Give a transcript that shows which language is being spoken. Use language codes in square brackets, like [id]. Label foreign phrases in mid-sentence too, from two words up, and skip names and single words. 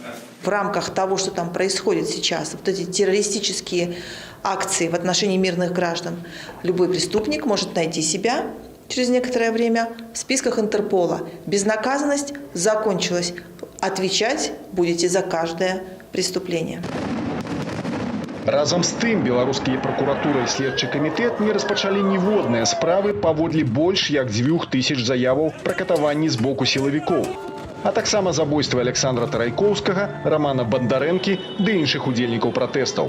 [ru] В рамках того, что там происходит сейчас, вот эти террористические акции в отношении мирных граждан, любой преступник может найти себя через некоторое время в списках Интерпола. Безнаказанность закончилась. Отвечать будете за каждое преступление. [be] Разом з тым, беларускія прокуратура і следчы камітэт не распачалі ніводныя справы паводле больш як 2000 заяваў пра катаванні з боку сілавікоў. А таксама забойства Александра Тарайкоўскага, Романа Бондарэнкі ды іншых удзельнікаў пратэстаў.